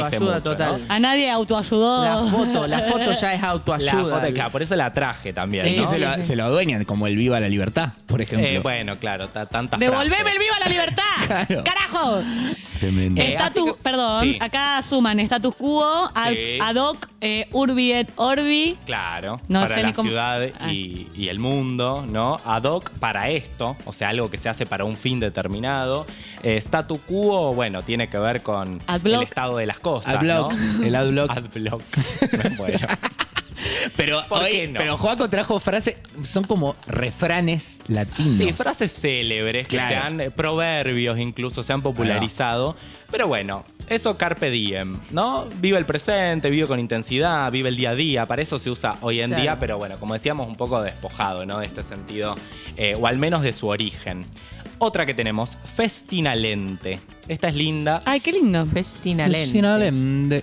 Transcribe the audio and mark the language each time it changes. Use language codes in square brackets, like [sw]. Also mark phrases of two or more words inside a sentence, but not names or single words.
[es] autoayuda mucho, total. ¿no? A nadie autoayudó. La foto ya es la autoayuda. foto, claro, por eso la traje también, Sí, Es que ¿no? se lo adueñan, como el Viva la Libertad, por ejemplo. Bueno, claro, tantas ¡Devolveme frases. el viva la libertad! Claro. ¡Carajo! Tremendo. así que- Perdón, sí. acá suman [la] status quo, [es] Sí. [la] ad hoc, urbi et orbi. [es] Claro, No para sé la ni cómo- ciudad Ah. y el mundo, ¿no? [la] Ad hoc [es] para esto, o sea, algo que se hace para un fin determinado. [la] Statu quo, [es] bueno, tiene que ver con Adblock. el estado de las cosas, Adblock. ¿no? El adblock. Adblock. Bueno. Pero, ¿Por hoy- qué no? pero Joaco trajo frases, son como refranes latinos. Sí, frases célebres que Claro. se han, proverbios incluso se han popularizado. Pero bueno, eso [la] carpe diem, [es] ¿no? Vive el presente, vive con intensidad, vive el día a día. Para eso se usa hoy en Claro. día, pero bueno, como decíamos, un poco despojado, ¿no? De este sentido, o al menos de su origen. Otra que tenemos, festinalente. Esta es linda. Ay, qué lindo. Festinalente.